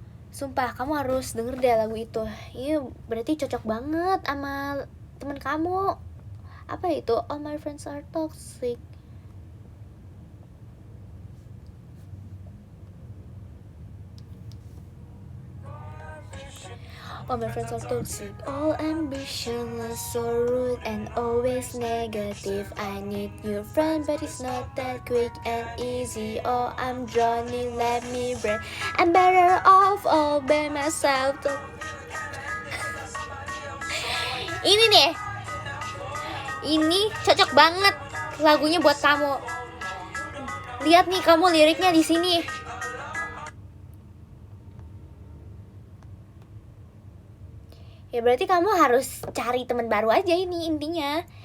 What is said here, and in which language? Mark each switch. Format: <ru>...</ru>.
<id>Sumpah kamu harus denger deh lagu itu. Ini berarti cocok banget sama temen kamu. Apa itu?</id> <en>All my friends are toxic. All my friends are toxic. All ambitionless, so rude and always negative. I need your friend, but it's not that quick and easy. Oh, I'm drowning, let me breathe. I'm better off all by myself.</en> <id>Ini nih, ini cocok banget lagunya buat kamu. Lihat nih kamu liriknya di sini. Ya berarti kamu harus cari teman baru aja, ini intinya.</id>